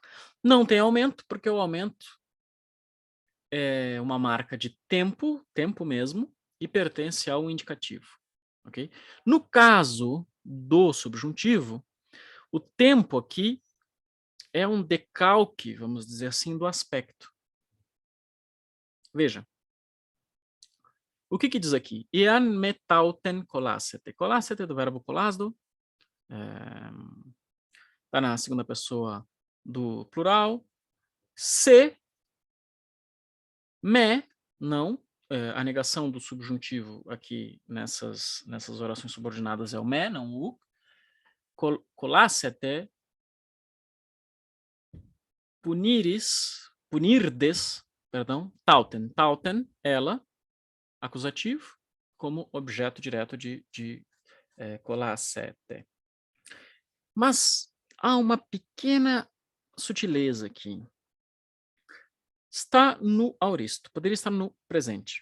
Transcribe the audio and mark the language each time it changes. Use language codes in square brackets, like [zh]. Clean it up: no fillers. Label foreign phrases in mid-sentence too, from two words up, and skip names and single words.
[pt] Não tem aumento, porque o aumento é uma marca de tempo mesmo, e pertence ao indicativo. Okay? No caso do subjuntivo, o tempo aqui é um decalque, vamos dizer assim, do aspecto. Veja. O que diz aqui? [el] ἐὰν μὴ ταύτην κολάσητε. [pt] Colassete do verbo colasdo. Está na segunda pessoa do plural. Se, me, não. A negação do subjuntivo aqui nessas orações subordinadas é o me, não o. Colassete, punirdes, tauten. Tauten, ela, acusativo, como objeto direto de colassete. Mas há uma pequena sutileza aqui. Está no auristo, poderia estar no presente.